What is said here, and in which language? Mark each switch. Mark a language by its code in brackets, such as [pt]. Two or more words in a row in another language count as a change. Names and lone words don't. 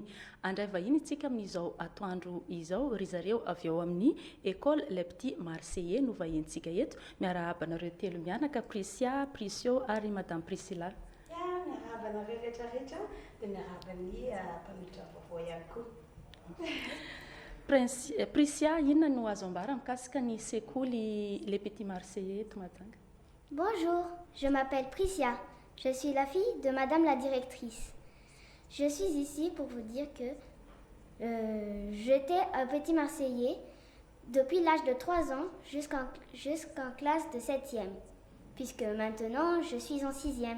[mg] Andray vahiny itsika amin'izao atoandro izao ry zareo avy ao amin'ny école Les Petits Marseillais no vahentsika eto miarahaba anareo telo mianaka Prisia, Prisio ary Madame Priscilla. Miarahaba anareo rehetrarehetra dia miarahaba ny mpamiditra vaovao ihany koa. Prisia, inona no azo ambara mikasika ny sekoly Les Petits Marseillais eto Madanga? [fr] Bonjour, je m'appelle Prisia. Je suis la fille de Madame la directrice. Je suis ici pour vous dire que j'étais un petit Marseillais depuis l'âge de 3 ans jusqu'en classe de 7e, puisque maintenant je suis en 6e.